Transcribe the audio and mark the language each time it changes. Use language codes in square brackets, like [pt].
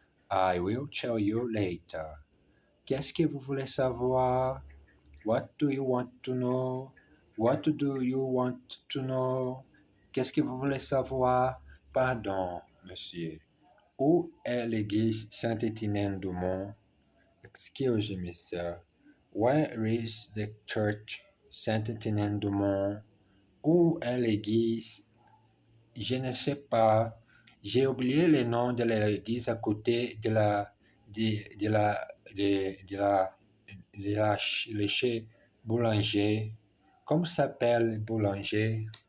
[en] I will tell you later. [fr] Qu'est-ce que vous voulez savoir? [en] What do you want to know? What do you want to know? [fr] Qu'est-ce que vous voulez savoir? Pardon, monsieur. Où est l'église Saint-Étienne-du-Mont? [en] Excuse me, sir. Where is the church Saint-Étienne-du-Mont? [fr] Où est l'église? Je ne sais pas. J'ai oublié le nom de l'église à côté de le chez boulanger. Comment s'appelle le boulanger?